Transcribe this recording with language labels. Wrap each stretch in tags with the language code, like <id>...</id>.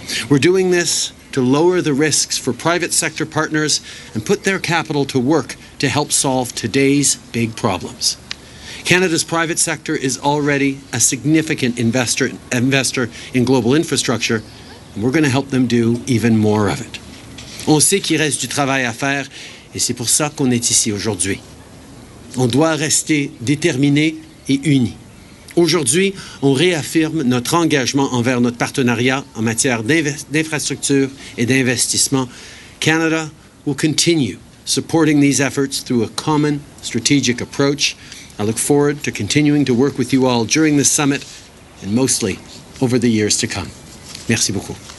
<en>We're doing this to lower the risks for private sector partners and put their capital to work to help solve today's big problems. Canada's private sector is already a significant investor in global infrastructure, and we're going to help them do even more of it.</en> <fr>On sait qu'il reste du travail à faire, et c'est pour ça qu'on est ici aujourd'hui. On doit rester déterminés et unis. Aujourd'hui, on réaffirme notre engagement envers notre partenariat en matière d'infrastructure et d'investissement.</fr> <en>Canada will continue supporting these efforts through a common strategic approach. I look forward to continuing to work with you all during this summit and mostly over the years to come.</en> <fr>Merci beaucoup.</fr>